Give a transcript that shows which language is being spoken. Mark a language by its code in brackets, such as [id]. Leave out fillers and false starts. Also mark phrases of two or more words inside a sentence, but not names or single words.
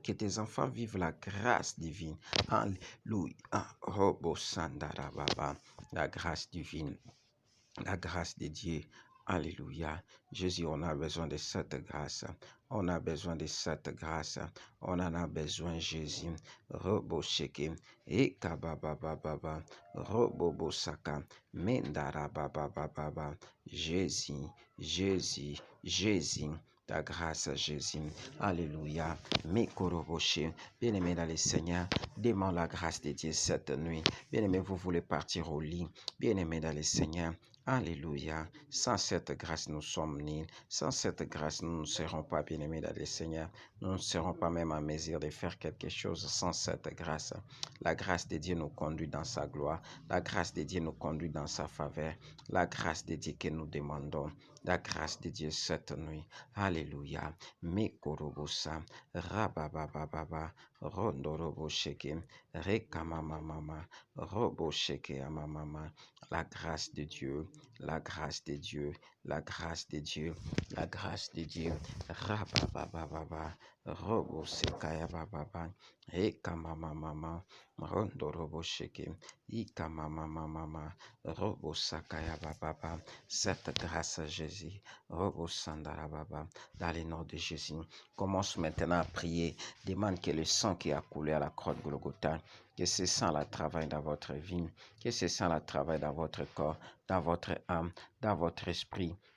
[fr] Que tes enfants vivent la grâce divine. Alléluia. Robo Sandarababa. La grâce divine. La grâce de Dieu. Alléluia. Jésus, on a besoin de cette grâce. On a besoin de cette grâce. On en a besoin, Jésus. Robo Sheke. Ekababababa. Robo Bosaka. Mendarabababa. Jésus. Jésus. Jésus. Ta grâce, Jésus. Alléluia. Mekoroboshe. Bien-aimé dans le Seigneur, demande la grâce de Dieu cette nuit. Bien-aimé, vous voulez partir au lit. Bien-aimé dans le Seigneur. Alléluia. Sans cette grâce, nous sommes nuls. Sans cette grâce, nous ne serons pas bien-aimés dans le Seigneur. Nous ne serons pas même en mesure de faire quelque chose sans cette grâce. La grâce de Dieu nous conduit dans sa gloire. La grâce de Dieu nous conduit dans sa faveur. La grâce de Dieu que nous demandons. La grâce de Dieu cette nuit. Alléluia. Mekorobosa. Rababababa. Rondorobo sheke. Rekamamama. Robo sheke amamama. La grâce de Dieu, la grâce de Dieu, la grâce de Dieu, la grâce de Dieu. Rababababa, robo sekaya bababa, ekamamama, rondo robo sheke, ikamamama, robo sakaya bababa. Cette grâce, Jésus, robo sandarababa, dans le nom de Jésus. Commence maintenant à prier. Demande que le sang qui a coulé à la croix de Golgotha, que ce sang la travaille dans votre vie, que ce sang la travaille dans votre corps, dans votre âme, dans votre esprit.